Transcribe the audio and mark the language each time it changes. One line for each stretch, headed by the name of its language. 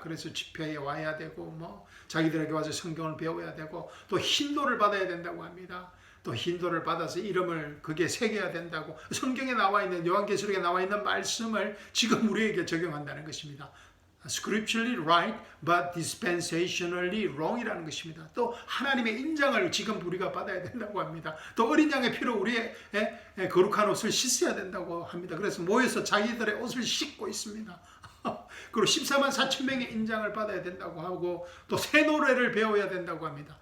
Korean: 그래서 집회에 와야 되고 자기들에게 와서 성경을 배워야 되고 또 힌도를 받아야 된다고 합니다. 또 힌도를 받아서 이름을 그게 새겨야 된다고 성경에 나와 있는 요한계시록에 나와 있는 말씀을 지금 우리에게 적용한다는 것입니다.
English: Scripturally right, but dispensationally wrong
Korean: 이라는 것입니다. 또 하나님의 인장을 지금 우리가 받아야 된다고 합니다. 또 어린 양의 피로 우리의 거룩한 옷을 씻어야 된다고 합니다. 그래서 모여서 자기들의 옷을 씻고 있습니다. 그리고 14만 4천 명의 인장을 받아야 된다고 하고 또 새 노래를 배워야 된다고 합니다.